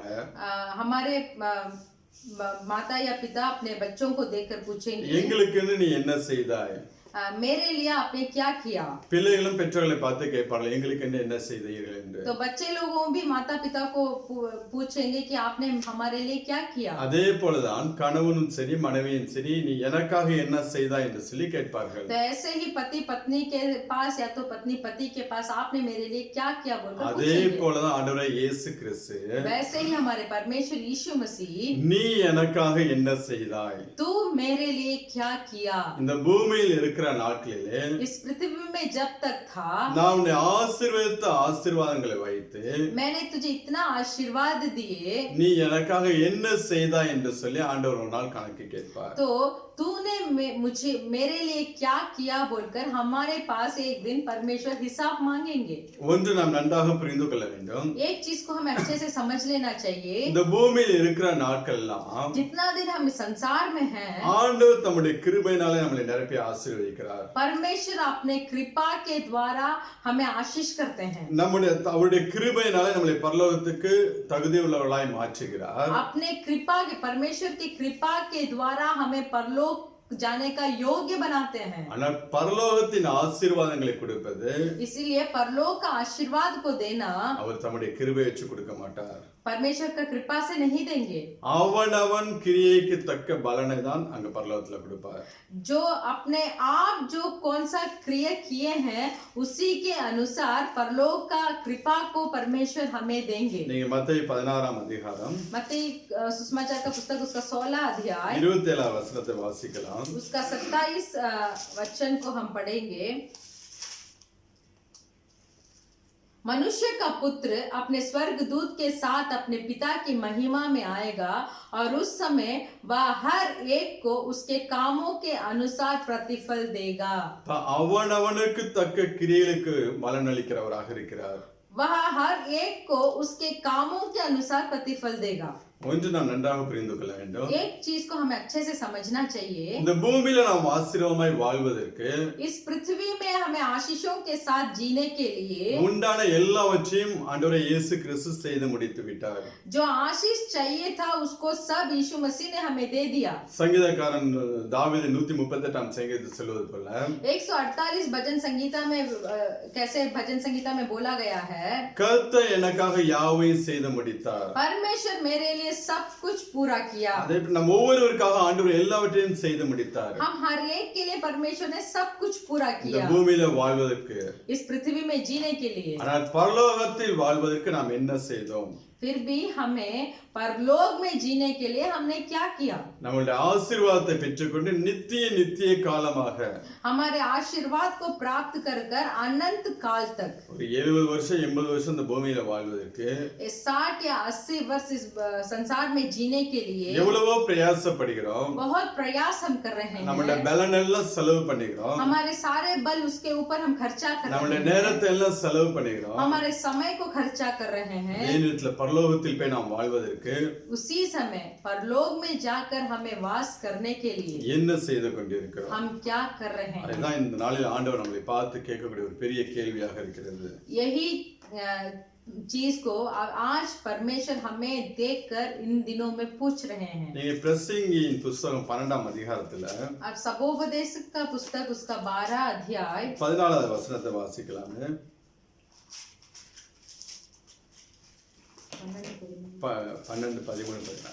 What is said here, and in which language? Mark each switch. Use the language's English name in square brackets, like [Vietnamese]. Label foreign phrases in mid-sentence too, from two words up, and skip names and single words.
[Hindi] हमारे माता या पिता अपने बच्चों को देखकर पूछेंगे, [Tamil] எங்களுக்குன்னு நீ என்ன செய்தாய்? [Hindi] मेरे लिए आपने क्या किया। [Tamil] பிள்ளைகளும் பெற்றோர்களை பார்த்து கேட்பார்கள், எங்களுக்கு என்ன செய்தீர்கள் என்று. [Hindi] तो बच्चे लोगों भी माता पिता को पूछेंगे कि आपने हमारे लिए क्या किया। [Tamil] அதே போலதான் கணவனும் சரி மனைவியும் சரி நீ எனக்காக என்ன செய்தாய் என்று சொல்லி கேட்பார்கள். [Hindi] तो ऐसे ही पति पत्नी के पास या तो पत्नी पति के पास आपने मेरे लिए क्या किया बोलकर [Tamil] அதே [Hindi] पूछेंगे। [Tamil] போலதான் ஆண்டவரே இயேசு கிறிஸ்து [Hindi] वैसे ही हमारे परमेश्वर यीशु मसीह, [Tamil] நீ எனக்காக என்ன செய்தாய்? [Hindi] तू मेरे लिए क्या किया। [Tamil] இந்த பூமியில் இருக்கிற நாட்களிலே [Hindi] इस पृथ्वी में जब तक था [Tamil] நான் உன்னை ஆசீர்வதித்த ஆசீர்வாதங்களை வைத்து [Hindi] मैंने तुझे इतना आशीर्वाद दिए, [Tamil] நீ எனக்காக என்ன செய்தாய் என்று சொல்லி ஆண்டவர் ஒரு நாள் கணக்கு கேட்பார். [Hindi] तो तूने मुझे मेरे लिए क्या किया बोलकर हमारे पास एक दिन परमेश्वर हिसाब मांगेंगे। [Tamil] ஒன்று நாம் நன்றாக புரிந்து கொள்ள வேண்டும். [Hindi] एक चीज को हमें अच्छे से समझ लेना चाहिए, [Tamil] இந்த பூமியில் இருக்கிற நாட்கள்லாம் [Hindi] जितना दिन हम इस संसार में हैं, [Tamil] ஆண்டவர் தம்முடைய கிருபையினாலே நம்மளை நிரப்பி ஆசீர்வதிக்கிறார். [Hindi] परमेश्वर अपने कृपा के द्वारा हमें आशीष करते हैं। [Tamil] அவருடைய கிருபையினாலே நம்மளை பரலோகத்துக்கு தகுதி உள்ளவர்களாய் மாற்றுகிறார். [Hindi] अपने कृपा के परमेश्वर की कृपा के द्वारा हमें परलोक जाने का योग्य बनाते हैं। [Tamil] ஆனால் பரலோகத்தின் ஆசீர்வாதங்களை கொடுப்பது [Hindi] इसीलिए परलोक का आशीर्वाद को देना [Tamil] அவர் தம்முடைய கிருபை வச்சு கொடுக்க மாட்டார். [Hindi] परमेश्वर का कृपा से नहीं देंगे। [Tamil] அவனவன் கிரியைக்கு தக்க பலனை தான் அங்க பரலோகத்துல கொடுப்பார். [Hindi] जो अपने आप जो कौन सा क्रिया किए हैं उसी के अनुसार परलोक का कृपा को परमेश्वर हमें देंगे। [Tamil] நீங்க மத்தேயு 16ஆம் அதிகாரம் [Hindi] मत्ती सुसमाचार का पुस्तक उसका 16 अध्याय [Tamil] 27ஆம் வசனத்தை வாசிக்கலாம். [Hindi] उसका 27 वचन को हम पढ़ेंगे। मनुष्य का पुत्र अपने स्वर्गदूत के साथ अपने पिता की महिमा में आएगा और उस समय वह हर एक को उसके कामों के अनुसार प्रतिफल देगा। [Tamil] அவனவனுக்கு தக்க கிரியைகளுக்கு பலன் அளிக்கிறவராக இருக்கிறார். [Hindi] वह हर एक को उसके कामों के अनुसार प्रतिफल देगा। [Tamil] ஒன்று நாம் நன்றாக புரிந்து கொள்ள வேண்டும். [Hindi] एक चीज को हमें अच्छे से समझना चाहिए, [Tamil] இந்த பூமியில நாம் ஆசீர்வாதமாய் வாழ்வதற்கு [Hindi] इस पृथ्वी में हमें आशीषों के साथ जीने के लिए [Tamil] உண்டான எல்லாவற்றையும் ஆண்டவரே இயேசு கிறிஸ்து செய்து முடித்து விட்டார். [Hindi] जो आशीष चाहिए था उसको सब यीशु मसीह ने हमें दे दिया। [Tamil] சங்கீதக்காரன் தாவீது 138ஆம் சங்கீதத்தில் சொல்வது போல [Hindi] 148 भजन संगीता में कैसे भजन संगीता में बोला गया है, [Tamil] கர்த்தர் எனக்காக யாவையும் செய்து முடித்தார். [Hindi] परमेश्वर मेरे लिए सब कुछ पूरा किया। [Tamil] அதே நம்ம ஒவ்வொருவருக்காக ஆண்டவர் எல்லாவற்றையும் செய்து முடித்தார். [Hindi] हम हर एक के लिए परमेश्वर ने सब कुछ पूरा [Tamil] இந்த [Hindi] किया [Tamil] பூமியில வாழ்வதற்கு. [Hindi] इस पृथ्वी में जीने के लिए। [Tamil] ஆனால் பரலோகத்தில் வாழ்வதற்கு நாம் என்ன செய்தோம்? [Hindi] फिर भी हमें परलोक में जीने के लिए हमने क्या किया? [Tamil] நம்மளுடைய ஆசீர்வாதத்தை பெற்றுக்கொண்டு நித்திய காலமாக [Hindi] हमारे आशीर्वाद को प्राप्त कर कर अनंत काल तक [Tamil] ஒரு 70 வருஷம் 80 வருஷம் இந்த பூமியில வாழ்வதற்கு [Hindi] 60 या 80 वर्ष इस संसार में जीने के लिए [Tamil] எவ்வளவோ பிரயாசப்படுகிறோம். [Hindi] बहुत प्रयास हम कर रहे [Tamil] நம்மளுடைய [Hindi] हैं। [Tamil] பலன் எல்லாம் செலவு பண்ணிக்கிறோம். [Hindi] हमारे सारे बल उसके ऊपर हम खर्चा कर [Tamil] நம்மளுடைய [Hindi] रहे हैं, [Tamil] நேரத்தை எல்லாம் செலவு பண்ணிக்கிறோம். [Hindi] हमारे समय को खर्चा कर रहे हैं। [Tamil] தேவனிடத்தில் பரலோகத்தில் போய் நாம் வாழ்வதற்கு [Hindi] उसी समय परलोक में जाकर हमें वास करने के लिए [Tamil] என்ன செய்து கொண்டிருக்கிறோம்? [Hindi] हम क्या कर रहे हैं? [Tamil] அதுதான் இந்த நாளில் ஆண்டவர் நம்மளை பார்த்து கேட்கக்கூடிய ஒரு பெரிய கேள்வியாக இருக்கிறது. [Hindi] यही चीज को आज परमेश्वर हमें देखकर इन दिनों में पूछ रहे हैं। [Tamil] நீங்க பிரசங்கியின் புத்தகம் 12ஆம் அதிகாரத்துல [Hindi] अब सबोपदेश का पुस्तक उसका 12 अध्याय [Tamil] 14வது வசனத்தை வாசிக்கலாமே. 12, 13, 14.